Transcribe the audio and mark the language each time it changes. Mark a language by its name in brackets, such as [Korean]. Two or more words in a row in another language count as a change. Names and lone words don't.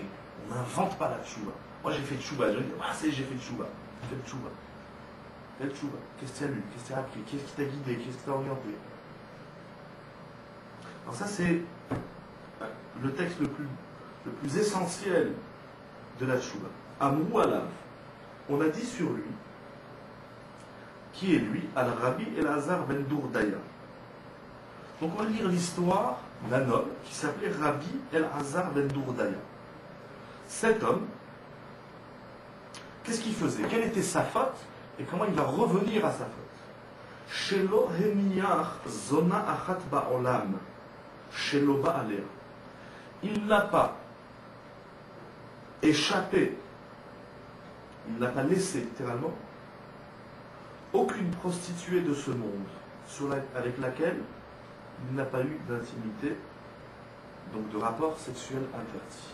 [French] On n'invente pas la teshuva. Moi, j'ai fait teshuva. Je dis, j'ai fait teshuva. Fais teshuva. Fais teshuva. Qu'est-ce que tu as lu? Qu'est-ce que tu as appris? Qu'est-ce qui t'a guidé? Qu'est-ce qui t'a orienté? Alors ça, c'est le texte le plus essentiel de la tchouva. [Hebrew] אמרו עליו, [French] on a dit sur lui, qui est lui, Al-Rabbi Elazar ben Dourdaya. Donc on va lire l'histoire d'un homme qui s'appelait Rabbi Elazar ben Dourdaya. Cet homme, qu'est-ce qu'il faisait? Quelle était sa faute? Et comment il va revenir à sa faute? [Hebrew] שלא הניח זונה אחת בעולם, שלא בעלה. [French] Il n'a pas échappé, il n'a pas laissé littéralement aucune prostituée de ce monde avec laquelle il n'a pas eu d'intimité, donc de rapport sexuel interdit.